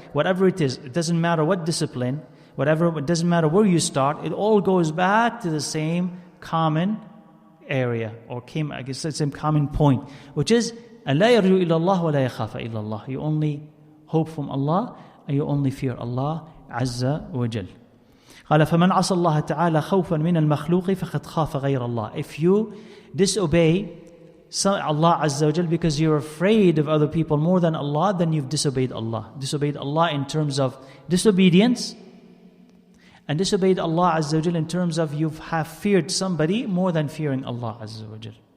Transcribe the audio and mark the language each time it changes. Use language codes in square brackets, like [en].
[en] Whatever it is, it doesn't matter what discipline, it doesn't matter where you start, it all goes back to the same common area, or I guess it's a common point, which is [ar] أَلَا يَرْجُوا إِلَى اللَّهِ وَلَا يَخَافَ إِلَّا اللَّهِ. [en] You only hope from Allah and you only fear Allah Azza wa Jal. [ar] قال فمن عصى الله تعالى خوفا من المخلوق فقد خاف غير الله. [en] If you disobey Allah Azza wa Jal because you're afraid of other people more than Allah, then you've disobeyed Allah. Disobeyed Allah in terms of disobedience, and disobeyed Allah Azza wa Jal in terms of you have feared somebody more than fearing Allah Azza wa Jal.